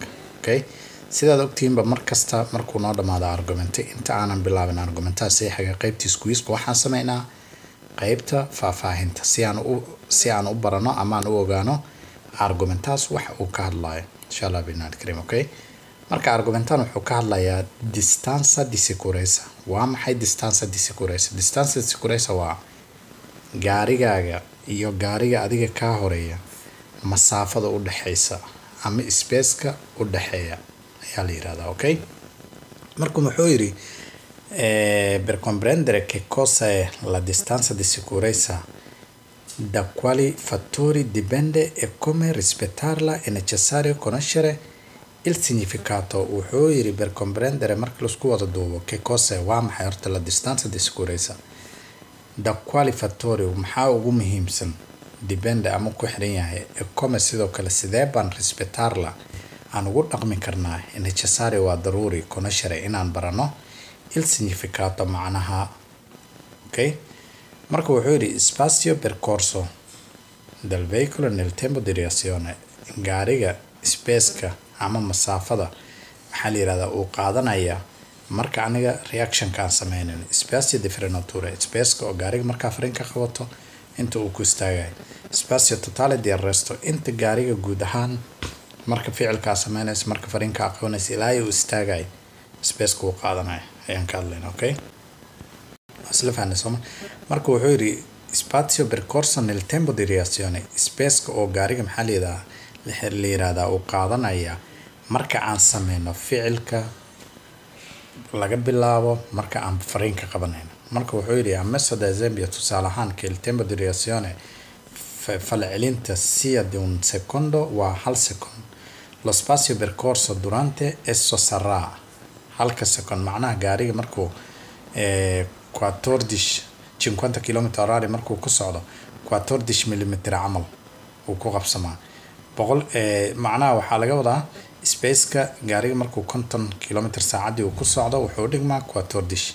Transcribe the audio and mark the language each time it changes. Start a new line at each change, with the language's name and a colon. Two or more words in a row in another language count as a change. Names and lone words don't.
Somali: Okay, sidaad ogtiinba markasta markuu noo dhamaado argumente inta aanan bilaabin argumentaha saxiixa qaybtiisa quiz-ka waxaan sameynaa qaybta faahfaahinta si aan u barano ama aan u ogaano argumentaas wax uu ka hadlayo
Arabic: إن شاء الله بإذن الكريم.
Somali: Okay, marka argumentan wuxuu ka hadlayaa
Italian: distanza di sicurezza.
Somali: Waa maxay
Italian: distanza di sicurezza? Distanza di sicurezza
Somali: waa gaarigaaga iyo gaariga adiga ka horeeya masaafada u dhaxaysa ama space-ka u dhaxeeya ayaa la yiraahdaa.
Italian: Okay,
Somali: marka wuxuu yiri
Italian: per comprendere che cosa è la distanza di sicurezza, da quali fattori dipende e come rispettarla, è necessario conoscere il significato.
Somali: Wuxuu yiri
Italian: per comprendere
Somali: marka la isku wada duubo
Italian: che cosa è
Somali: waa maxay horta
Italian: la distanza di sicurezza, da quali fattori
Somali: maxaa ugu muhiimsan dipende ama ku xiran yahay
Italian: e come
Somali: sidoo kale sidee baan rispettarla aan ugu dhaqmi karnaa.
Italian: È necessario
Somali: waa daruuri
Italian: conoscere
Somali: inaan barano
Italian: il significato macnaha. Okay,
Somali: marka wuxuu yiri
Italian: spazio percorso del veicolo nel tempo di reazione.
Somali: Gaariga space-ka ama masaafada maxaa la yiraahdaa uu qaadanaya marka aniga reaction ka sameeyno.
Italian: Spazio di frenatura,
Somali: space-ka oo gaariga marka fariinka qabato inta uu ku istaagay.
Italian: Spazio totale di arresto,
Somali: inta gaariga guud ahaan marka ficilka sameeynaysa marka fariinka qabanaysa ilaa uu istaagay space-ka uu qaadanaya ayaan ka hadlaynaa. Okay, asla fahanayso marka wuxuu yiri
Italian: spazio percorso nel tempo di reazione.
Somali: Space-ka oo gaariga maxaa la yiraahdaa uu qaadanaya marka aan sameeyno ficilka laga bilaabo marka aan fariinka qabanayno. Marka wuxuu yiri
Italian: ammesso ad esempio
Somali: tusaale ahaan
Italian: che il tempo di reazione falcelinta sia di un secondo
Somali: waa hal secondo.
Italian: Lo spazio percorso durante esso sarà
Somali: halka second. Macnaha gaariga markuu 50 km/h markuu ku socdo 14 mm camal uu ku qabsamaa macnaha waxaa laga wadaa space-ka gaariga markuu 50 km/h uu ku socdo wuxuu dhigmaa 14.